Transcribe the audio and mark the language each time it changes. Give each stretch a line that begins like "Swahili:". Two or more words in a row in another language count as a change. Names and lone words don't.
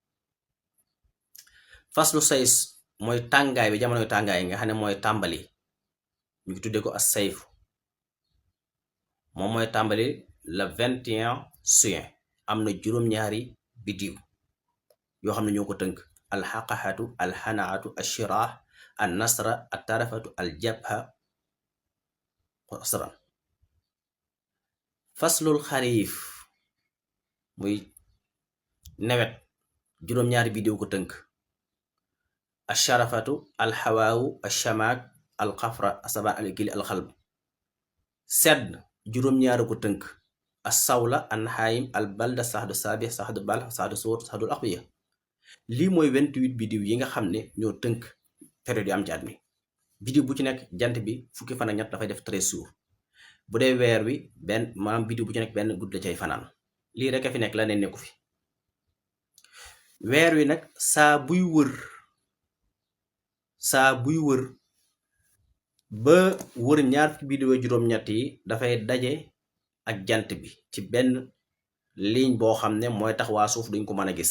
Wolof: faslu says mooy tàngaay bi jamonoy tàngaay nga xam ne mooy tàmbali ñu ngi tudde ko as sayf moom mooy tàmbali le 21 juin am na juróom-ñaari biddiw yoo xam ne ñoo ko tënk alxaqaxatu alxanaatu ashirah an nasra at tarafatu al jabha asran. faslul xarif muy nawet juróom-ñaari biddiw ko tënk asharafatu alxawaawu ashamaak alxafra asaba alikili alxalb. sedd juróom-ñaari ko tënk assawla anhaim albalda saxdu saabix saxdu balx saxdu suut saxdul axbiya. lii mooy 28 biddiw yi nga xam ne ñoo tënk période yi am ci at mi. biddiw bu ci nekk jant bi fukki fan ak ñett dafay def 13 jours bu dee weer wi maanaam biddiw bu ci nekk benn guddi la cay fanaan. lii rek a fi nekk la ne nekku fi. weer wi nag saa buy wër ba wër ñaar fukki biddiw ak juróom-ñett yi dafay daje ak jant bi ci benn ligne boo xam ne mooy tax waa suuf duñ ko mën a gis.